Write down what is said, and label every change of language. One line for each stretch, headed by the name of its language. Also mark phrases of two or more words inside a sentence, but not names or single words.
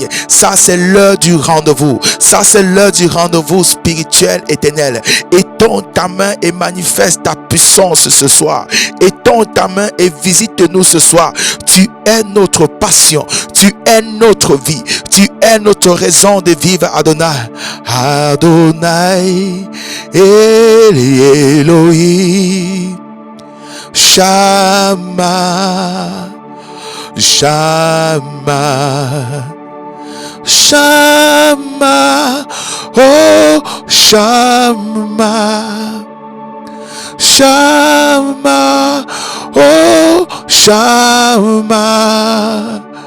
French: Ça, c'est l'heure du rendez-vous. Ça, c'est l'heure du rendez-vous spirituel éternel. Étends ta main et manifeste ta puissance ce soir. Étends ta main et visite-nous ce soir. Tu es notre passion. Tu es notre vie. Tu es notre raison de vivre, Adonai.
Hebrew: אדוני, אלי אלוהים, שמע, שמע, שמע, הו שמע, שמע, הו שמע.